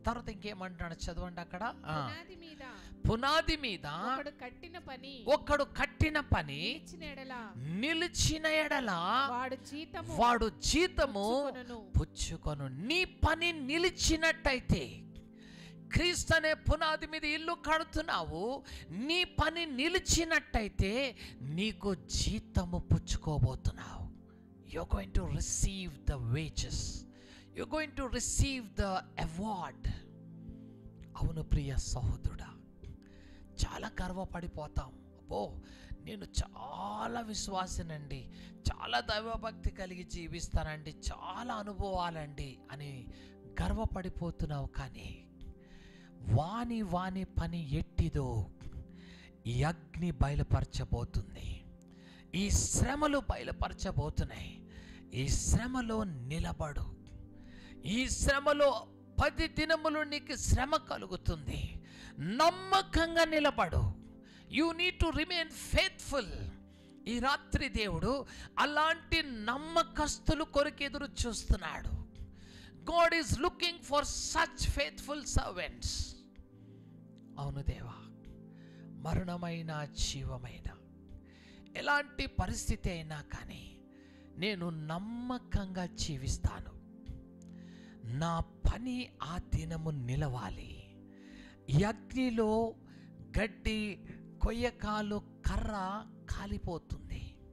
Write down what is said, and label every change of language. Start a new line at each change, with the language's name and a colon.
Telugu: తర్వాత ఇంకేమంటాడు చదవండి అక్కడ. పునాది మీద ఒకడు కట్టిన పని నిలిచిన ఎడల వాడు జీతము పుచ్చుకొను. నీ పని నిలిచినట్టయితే, క్రీస్తు అనే పునాది మీద ఇల్లు కడుతున్నావు, నీ పని నిలిచినట్టయితే నీకు జీతము పుచ్చుకోబోతున్నావు.
English: You're going to receive the wages. You're going to receive the award.
Telugu: అవును ప్రియ సహోదరుడా, చాలా గర్వపడిపోతాం. అబ్బో నేను చాలా విశ్వాసనండి, చాలా దైవభక్తి కలిగి జీవిస్తానండి, చాలా అనుభవాలండి అని గర్వపడిపోతున్నావు. కానీ వాని పని ఎట్టిదో ఈ అగ్ని బయలుపరచబోతుంది. ఈ శ్రమలు బయలుపరచబోతున్నాయి. ఈ శ్రమలో నిలబడు. ఈ శ్రమలో 10 దినములు నీకు శ్రమ కలుగుతుంది. నమ్మకంగా నిలబడు.
English: You need to remain faithful.
Telugu: ఈ రాత్రి దేవుడు అలాంటి నమ్మకస్తులు కొరకు ఎదురు చూస్తున్నాడు.
English: God is looking for such faithful servants.
Telugu: అవును దేవా, మరణమైన జీవమైన ఎలాంటి పరిస్థితి అయినా కానీ నేను నమ్మకంగా జీవిస్తాను. నా పని ఆ దినము నిలవాలి. ఈ అగ్నిలో గడ్డి, కొయ్యకాలు, కర్ర కాలిపోతుంది.